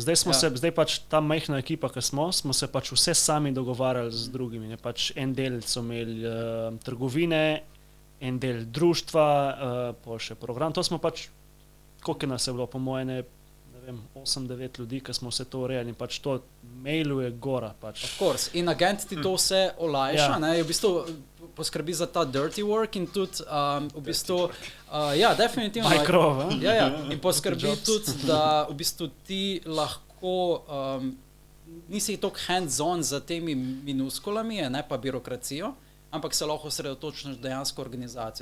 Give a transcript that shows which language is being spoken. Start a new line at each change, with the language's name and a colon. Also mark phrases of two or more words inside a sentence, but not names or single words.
Slovenian: Zdaj pač ta majhna ekipa, ki smo se pač vse sami dogovarjali z drugimi. Ne? Pač en del so imeli trgovine, en del društva, pol še program. To smo pač, koliko nas je bilo, po moje, ne vem, 8-9 ljudi, ki smo vse to urejali. Pač to mailuje gora. Pač.
English: Of course.
Slovenian: In agent ti to vse olajša, ne? Je v bistvu poskrbi za ta
English: dirty work
Slovenian: in tudi v bistvu, definitivno. In poskrbi tudi, da v bistvu ti lahko nisi toliko hands-on za temi minuskulami, ne pa birokracijo, ampak se lahko osredotočiš dejansko organizacijo.